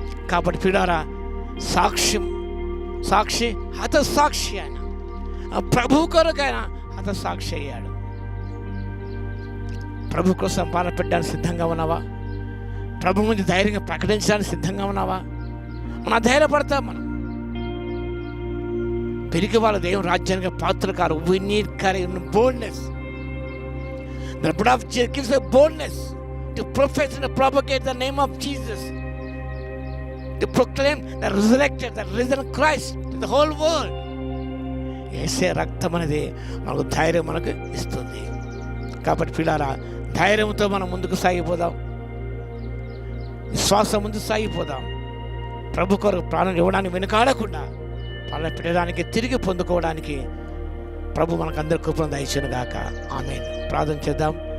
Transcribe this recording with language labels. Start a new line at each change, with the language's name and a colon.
Telugu: కాబట్టి ప్రియులారా, సాక్షి హతసాక్షి ఆయన ప్రభు కొరకైనా హతసాక్షి అయ్యాడు. ప్రభు కోసం ప్రాణం పెట్టడానికి సిద్ధంగా ఉన్నావా? ప్రభు ముందు ధైర్యంగా ప్రకటించడానికి సిద్ధంగా ఉన్నావా? మనం ధైర్యపడతాం. మనం పెరిగి వాళ్ళ దేవుని రాజ్యానికి పాత్రలు car.
English: We need courage and boldness. The blood of Jesus gives us boldness to profess and propagate the name of Jesus, to proclaim the resurrected, the risen Christ to the whole world.
Telugu: యేసే రక్తం అనేది మనకు ధైర్యం మనకు ఇస్తుంది. కాబట్టి పిల్లారా, ధైర్యంతో మనం ముందుకు సాగిపోదాం, విశ్వాసం ముందుకు సాగిపోదాం. ప్రభు కొరకు ప్రాణం ఇవ్వడానికి వెనుకాడకుండా ప్రాణం పెట్టడానికి, తిరిగి పొందుకోవడానికి ప్రభు మనకు అందరి కృపను దయచేయును గాక. ఆమేన్. ప్రార్థన చేద్దాం.